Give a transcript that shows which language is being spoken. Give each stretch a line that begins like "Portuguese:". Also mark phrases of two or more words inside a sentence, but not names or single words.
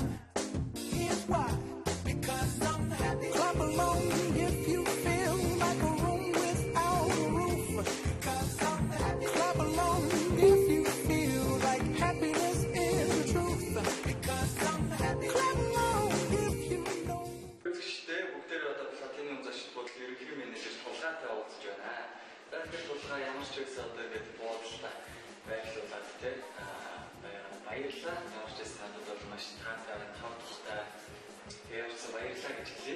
English: Here's why. Because I'm happy. Clap along if you feel like a room without a roof. Because I'm happy. Clap along if you feel like happiness is the truth. Because I'm happy. Clap along if you know.
Mongolian: Үзэгчдээ бүгдээрээ одоо платиниум зочид буудлын ерөнхий менежер тулгаатай уулзж байна. Тэгэхээр тулгаа ямар ч байсан одоо ингээд буудлаа байрлуулад тийм баярлалаа. Ямар ч байсан надад бол маш таатай, тав тухтай ярьсан баярлалаа гэж хэлье.